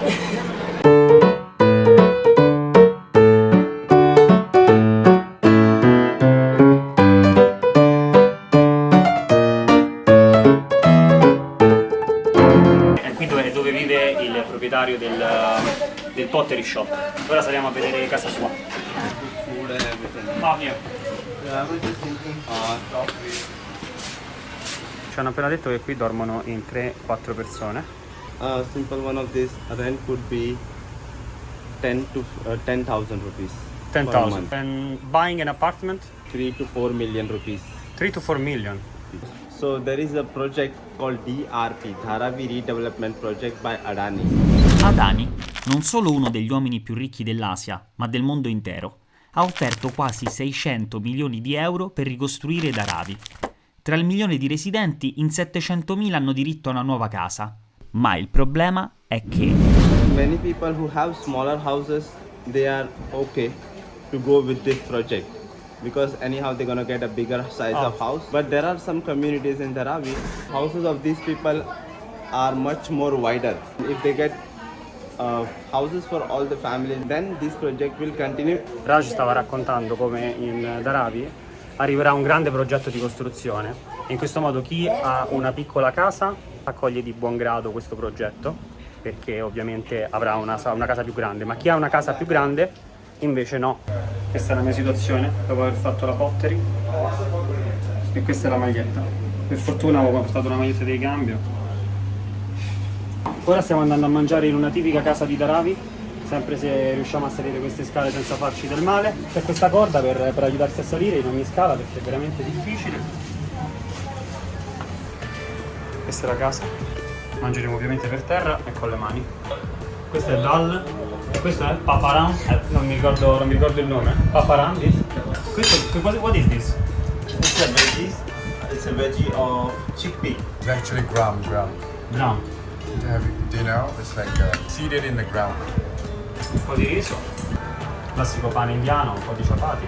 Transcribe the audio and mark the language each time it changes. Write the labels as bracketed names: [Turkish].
[Italian] È qui dove vive il proprietario del pottery shop. Ora saliamo a vedere casa sua. [English] Food and everything. [Italian] Oh mio. [English] I was just thinking, top view. [Italian] Ci hanno appena detto che qui dormono in 3-4 persone. [English] Simple one of this rent could be 10,000 rupees. Per 10,000. month. And buying an apartment? 3 to 4 million rupees. 3 to 4 million. So there is a project called DRP, Dharavi Redevelopment Project by Adani. [Italian] Adani, non solo uno degli uomini più ricchi dell'Asia, ma del mondo intero, ha offerto quasi 600 milioni di euro per ricostruire Dharavi. Tra il milione di residenti, in 700.000 hanno diritto a una nuova casa. Ma il problema è che [English] Many people who have smaller houses, they are okay to go with this project because anyhow they're gonna get a bigger size of house. But there are some communities in Dharavi, houses of these people are much more wider. If they get houses for all the families, then this project will continue. [Italian] Raj stava raccontando come in Dharavi arriverà un grande progetto di costruzione e in questo modo chi ha una piccola casa accoglie di buon grado questo progetto perché ovviamente avrà una casa più grande, ma chi ha una casa più grande invece no. Questa è la mia situazione dopo aver fatto la pottery e questa è la maglietta. Per fortuna avevo portato una maglietta di ricambio. Ora stiamo andando a mangiare in una tipica casa di Dharavi, sempre se riusciamo a salire queste scale senza farci del male. C'è questa corda per aiutarsi a salire in ogni scala perché è veramente difficile. Questa è la casa. Mangeremo ovviamente per terra e con le mani. Questo è Dal e questo è Paparan. Non mi ricordo il nome. Paparan. Questo [English] what is this? It's a veggie. It's a veggie of chickpea. It's actually ground. Brown. Do you know? It's like seeded in the ground. [Italian] Un po' di riso. Classico pane indiano, un po' di ciapati.